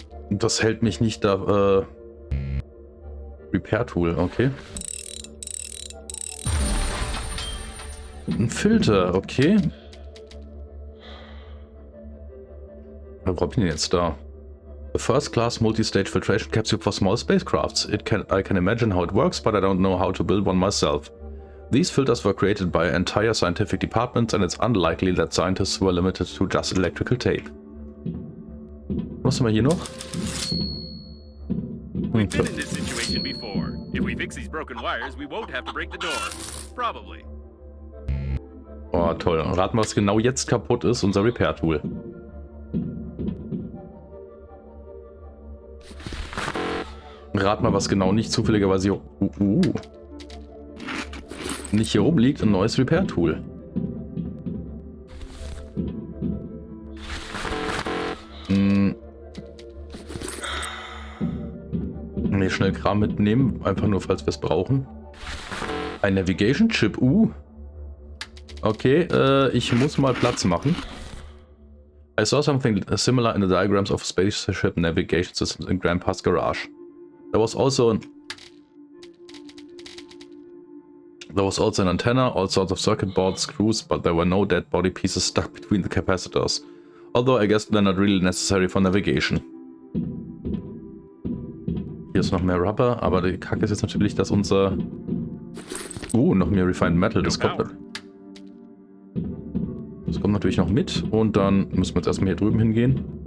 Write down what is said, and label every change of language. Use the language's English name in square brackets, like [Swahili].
[German] Das hält mich nicht da. Repair-Tool, okay. Ein Filter, okay. Was brauche ich denn jetzt da? [English] A first-class multi-stage filtration capsule for small spacecrafts. I can imagine how it works, but I don't know how to build one myself. These filters were created by entire scientific departments, and it's unlikely that scientists were limited to just electrical tape. [German] Was haben wir hier noch? [English] We've been in this situation before. If we fix these broken wires, we won't have to break the door. Probably. [German] Oh, toll. Raten, was genau jetzt kaputt ist, unser Repair-Tool. Rat mal, was genau nicht zufälligerweise hier, nicht hier oben liegt, ein neues Repair-Tool. Nee, schnell Kram mitnehmen, einfach nur, falls wir es brauchen. Ein Navigation-Chip, Okay, ich muss mal Platz machen. [English] I saw something similar in the diagrams of spaceship navigation systems in Grandpa's garage. There was also an antenna, all sorts of circuit boards, screws, but there were no dead body pieces stuck between the capacitors. Although I guess they're not really necessary for navigation. [German] Hier ist noch mehr Rubber, aber die Kacke ist jetzt natürlich, dass unser... noch mehr Refined Metal, das kommt... Das kommt natürlich noch mit und dann müssen wir jetzt erstmal hier drüben hingehen.